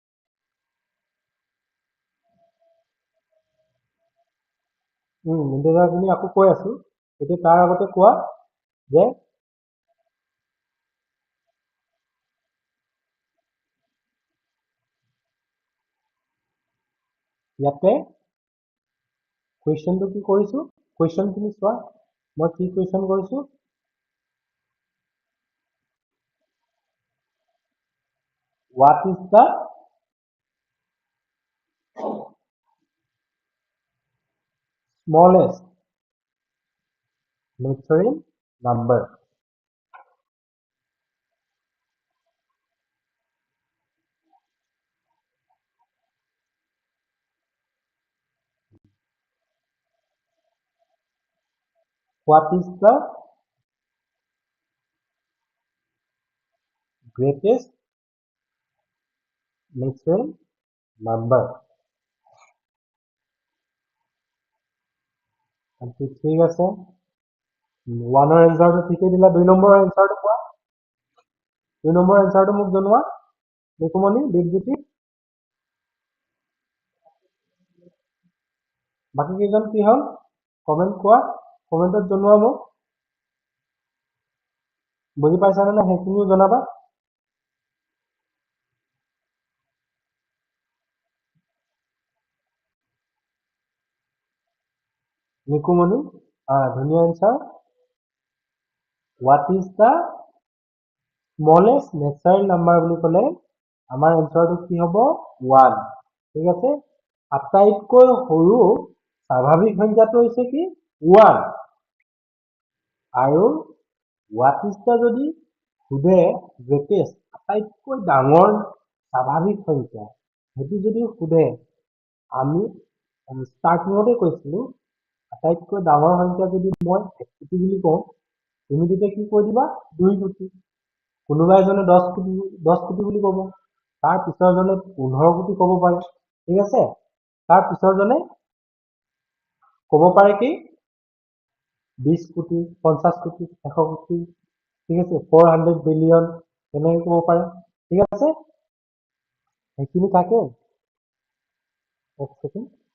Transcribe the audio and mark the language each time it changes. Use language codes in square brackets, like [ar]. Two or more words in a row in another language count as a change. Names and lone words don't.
[as] ইন্টিজাৰ খিনি আকৌ কৈ আছো এতিয়া তাৰ আগতে কোৱা যে ইয়াতে কুৱেশ্যনটো কি কৰিছো কুৱেশ্যন খিনি চোৱা মই কি কুৱেশ্যন কৰিছো [en] what is the smallest natural number what is the greatest natural number [as] ঠিক আছে 1 ৰ এনসাৰটো ঠিকে দিলা 2 নম্বৰৰ এনসাৰটো কোৱা 2 নম্বৰৰ এনসাৰটো মোক জনোৱা দেখুমনি দীপজ্যোতি বাকি কেইজন কি হল কমেন্ট কোৱা কমেন্টত জনোৱা মোক বুজি পাইছানে না সেইখিনিও জনাবা নিকুমনি ধুনীয়া এনসাৰ [en] what is the smallest natural number [as] বুলি ক'লে আমাৰ এনসাৰটো কি হ'ব 1 ঠিক আছে আটাইতকৈ সৰু স্বাভাৱিক সংখ্যাটো হৈছে কি 1 আৰু [en] what is the [as] যদি খুদে greatest আটাইতকৈ ডাঙৰ স্বাভাৱিক সংখ্যা হেতু যদি খুদে আমি স্টাৰ্টিংতে কৈছিলো আটাইতকৈ ডাঙৰ সংখ্যা যদি মই 1 কোটি বুলি কওঁ তুমি তেতিয়া কি কৈ দিবা 2 কোটি কোনোবা এজনে 10 কোটি বুলি ক'ব তাৰ পিছৰজনে 15 কোটি ক'ব পাৰে ঠিক আছে তাৰ পিছৰজনে ক'ব পাৰে কি 20 কোটি 50 কোটি 100 কোটি ঠিক আছে 400 বিলিয়ন তেনেকৈ ক'ব পাৰে ঠিক আছে সেইখিনি থাকে এক সেকেন্ড